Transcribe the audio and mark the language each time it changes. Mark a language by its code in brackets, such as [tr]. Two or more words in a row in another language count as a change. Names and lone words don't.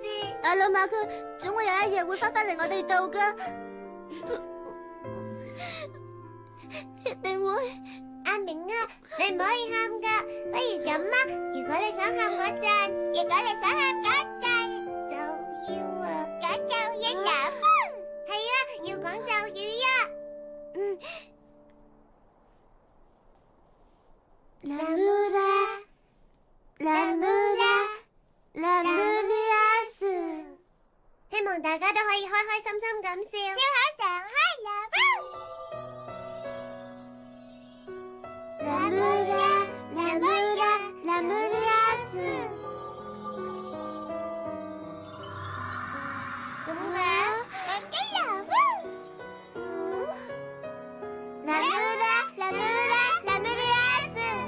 [yue] 阿老馬佢總會有一日會翻返嚟我哋度噶，一定會。阿明啊，你唔可以喊噶，不如咁啦，如果你想喊嗰陣，如果你想喊嗰陣，就要講咒語咁。係啊，要講咒語啊。 La mura, la mura, la murias。以開開心心咁笑，笑口常開啦！啦啦啦啦啦啦啦斯，咁啦，啦啦啦啦啦啦啦啦斯。